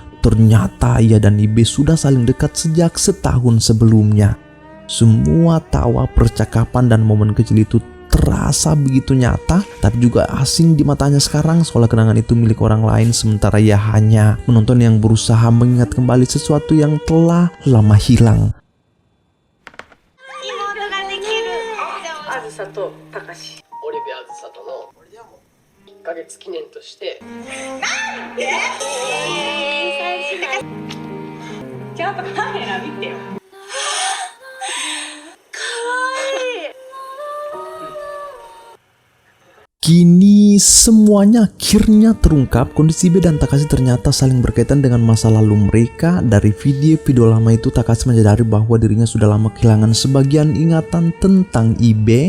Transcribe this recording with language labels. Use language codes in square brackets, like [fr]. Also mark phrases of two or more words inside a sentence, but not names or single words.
[id] Ternyata ia dan Ibe sudah saling dekat sejak setahun sebelumnya. Semua tawa, percakapan, dan momen kecil itu terasa begitu nyata, tapi juga asing di matanya sekarang, seolah kenangan itu milik orang lain, sementara ia hanya menonton yang berusaha mengingat kembali sesuatu yang telah lama hilang. [ja] あずさとたかし、オリビアあずさとの1ヶ月記念としてなんでちゃんとカメラ見てよ。かわいい。 [id] Kini semuanya akhirnya terungkap. Kondisi Ibe dan Takashi ternyata saling berkaitan dengan masa lalu mereka. Dari video-video lama itu Takashi menyadari bahwa dirinya sudah lama kehilangan sebagian ingatan tentang Ibe.